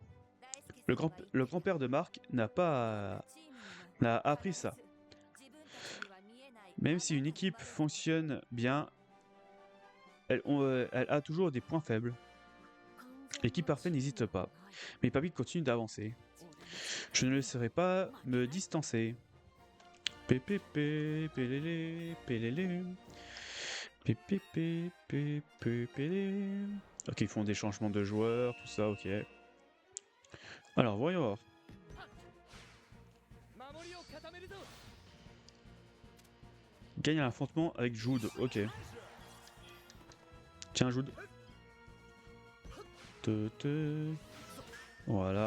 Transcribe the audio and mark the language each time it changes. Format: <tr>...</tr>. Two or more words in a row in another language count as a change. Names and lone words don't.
<fr>Le grand-père de Marc n'a appris ça. Même si une équipe fonctionne bien, elle a toujours des points faibles. L'équipe parfaite n'existe pas. Mais Papy continue d'avancer. Je ne laisserai pas me distancer. Pépépé, pélélé, pélélé. Pépépé, pépépé. Ok, ils font des changements de joueurs, tout ça, ok. Alors, voyons voir. Gagne un affrontement avec Jude, ok. Tiens, Jude. Voilà.</fr>